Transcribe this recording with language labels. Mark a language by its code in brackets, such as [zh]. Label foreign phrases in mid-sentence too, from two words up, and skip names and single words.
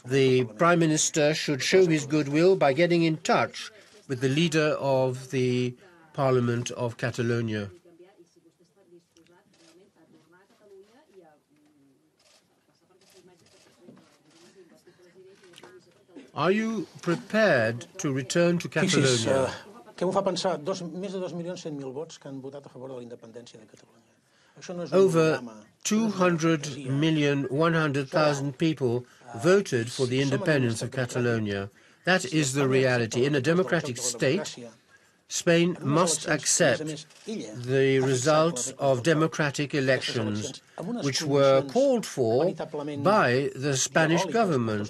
[en] the Prime Minister should show his goodwill by getting in touch with the leader of the Parliament of Catalonia. Are you prepared to return to Catalonia? [ca] Què m'ho fa pensar? Més de 2.100.000 vots que han votat a favor de la independència de Catalunya. Això no és un [en] Over [ca] programa. [en] 200,100,000 people voted for the independence of Catalonia. That is the reality. In a democratic state, Spain must accept the results of democratic elections, which were called for by the Spanish government.